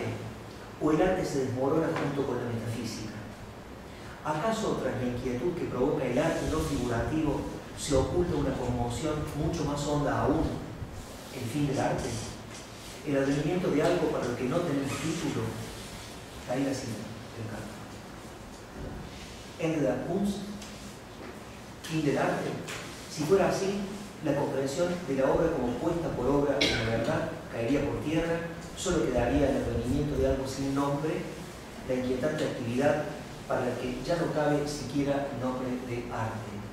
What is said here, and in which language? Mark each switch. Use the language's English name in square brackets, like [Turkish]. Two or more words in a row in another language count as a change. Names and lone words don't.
[Spanish] ¿O el arte se desmorona junto con la metafísica? ¿Acaso tras la inquietud que provoca el arte no figurativo se oculta una conmoción mucho más honda aún, el fin del arte? El advenimiento de algo para lo que no tenemos título. Ahí la cita del canto. [German] Ende der Kunst, [Spanish] fin del arte. Si fuera así, la comprensión de la obra como puesta por obra en la verdad caería por tierra, solo quedaría el advenimiento de algo sin nombre, la inquietante actividad para la que ya no cabe siquiera el nombre de arte.